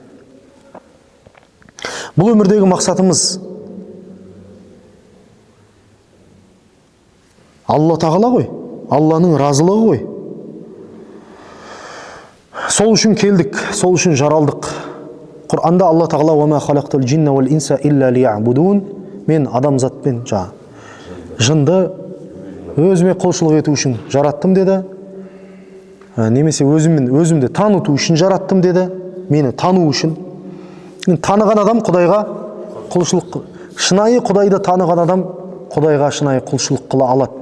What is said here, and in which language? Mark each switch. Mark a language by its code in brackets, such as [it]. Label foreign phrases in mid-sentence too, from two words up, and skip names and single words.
[kk] Бұл өмірдегі мақсатымыз Алла тағала ғой, Алланың разылығы ғой. Сол үшін келдік, сол үшін жаралдық. Құр'анда Алла тағала [ar] «وما خلقت الجن والإنس إلا ليعبدون». [kk] Мен адамзатпен жынды өзіме құлшылық ету үшін жараттым деді. Немесе өзімді таныту үшін жараттым деді. Мені тану үшін. Таныған адам Құдайға құлшылық. Шынайы Құдайды таныған адам Құдайға шынайы құлшылық қыла алады.